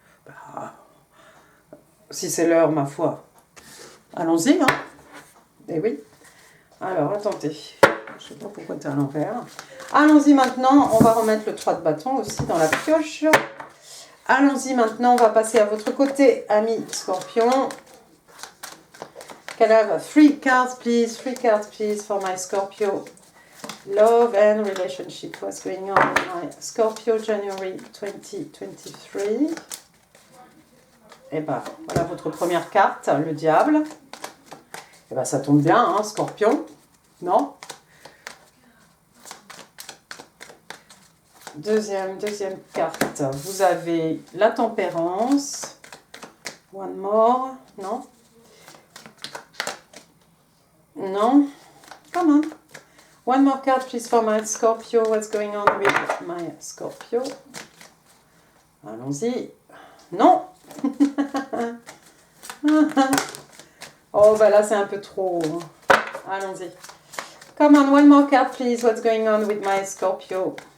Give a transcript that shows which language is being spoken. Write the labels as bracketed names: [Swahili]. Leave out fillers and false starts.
[French] Bah, si c'est l'heure, ma foi. Allons-y, hein. Eh oui. Alors, attendez. Je ne sais pas pourquoi tu es à l'envers. Allons-y maintenant. On va remettre le 3 de bâton aussi dans la pioche. Allons-y maintenant. On va passer à votre côté, ami Scorpion. [English] Can I have 3 cards, please? 3 cards, please, for my Scorpio. Love and relationship. What's going on in my Scorpio January 2023? [French] Et ben, voilà votre première carte, le diable. Et ben, ça tombe bien, hein, Scorpion. Non? Deuxième carte. Vous avez la tempérance. [English] One more. Non? Non? Come on. One more card, please, for my Scorpio. What's going on with my Scorpio? [French] Allons-y. Non! Oh, bah là, c'est un peu trop. Allons-y. [English] Come on, one more card, please. What's going on with my Scorpio?